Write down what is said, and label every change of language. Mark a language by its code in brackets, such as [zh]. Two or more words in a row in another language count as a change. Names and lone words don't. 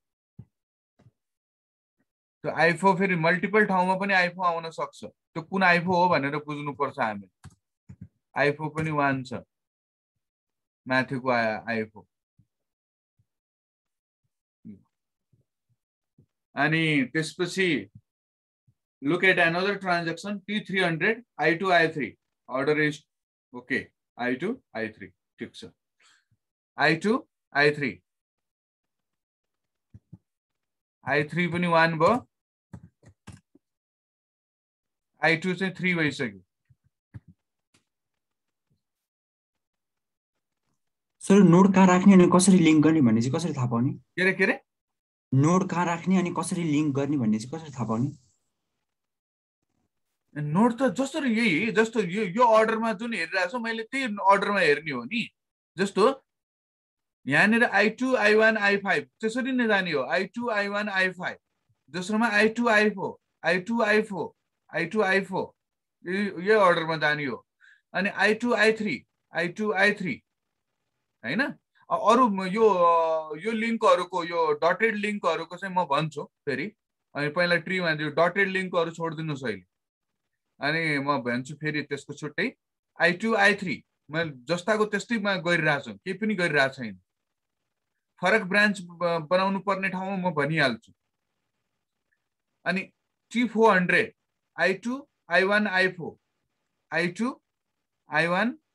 [ne] त्यो I4 फेरि मल्टिपल ठाउँमा पनि I4 आउन सक्छ त्यो कुन I4 हो भनेर बुझ्नु पर्छ हामीले I4 पनि 1 छ माथिको I4 अनि त्यसपछि [en] look at another transaction T300 I2 I3 order is okay [ne] I2 I3 ठीक छ I2 I3 I3 पनि 1 भयो I2 चाहिँ 3 भइसक्यो सर नोड कहाँ राख्ने अनि कसरी लिंक गर्ने भन्ने चाहिँ कसरी थाहा पाउने के रे नोड कहाँ राख्ने अनि कसरी लिंक गर्ने भन्ने चाहिँ कसरी थाहा पाउने नोड त जसरी यही जस्तो यो अर्डरमा जुन हेरिरहेको छु मैले त्यही अर्डरमा हेर्ने हो नि जस्तो यहाँनिर I2 I1 I5 त्यसरी नै जाने हो I2 I1 I5 दोस्रोमा I2 I4 I2 I4 I2 I4 यो अर्डरमा जाने हो अनि I2 I3 I2 I3 हैन अरु यो लिंकहरुको यो [en] dotted links [ne] चाहिँ म भन्छु फेरि अनि पहिला ट्रीमा यो [en] dotted links [ne] छोड्दिनुस् अहिले अनि म भन्छु फेरि त्यसको छुट्टै I2 I3 म जस्ताको त्यस्तैमा गरिरहेको छु केही पनि गरिरहेको छैन फरक ब्रान्च बनाउनु पर्ने ठाउँमा म भनिहाल्छु अनि T400 I2 I1 I4 I2 I1